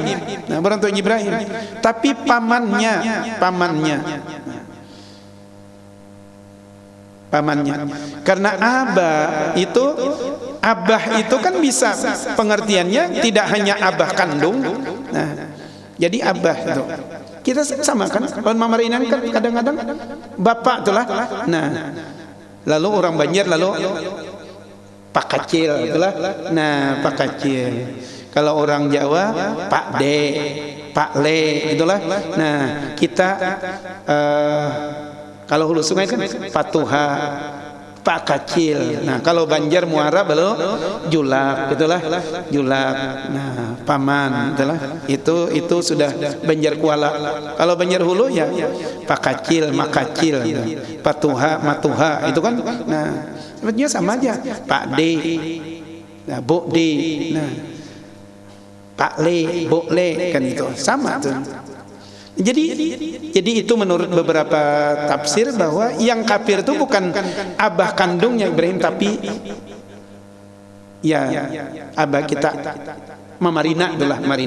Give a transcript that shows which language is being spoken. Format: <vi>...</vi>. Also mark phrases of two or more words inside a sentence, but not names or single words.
<id>Nah, orang tuanya Ibrahim, tapi pamannya. Karena abah itu kan bisa pengertiannya tidak hanya abah kandung. Nah, jadi abah itu kita sama kan, kalau mamarinan kan kadang-kadang bapak itulah. Nah, lalu orang Banjar lalu Pak Kacil itulah. Nah, Pak Kacil. Kalau orang Jawa Pak D, Pak Le itulah. Nah, kita kalau hulu sungai kan Patuha, Pak Kacil. Nah, kalau Banjar Muara belum Julak itulah, Julak. Nah, paman itulah. Itu sudah Banjar Kuala. Kalau Banjar Hulu ya Pak Kacil, Mak Kacil, Patuha, Matuha itu kan. Nah, sebetulnya sama aja. Pak D, nah, Bu D, nah, Pak Le, Bu Le kan itu sama tuh. Jadi itu menurut beberapa tafsir bahwa yang kafir itu bukan abah kandungnya Ibrahim, tapi ya abah kita, Mama Rina itulah Marina.</id>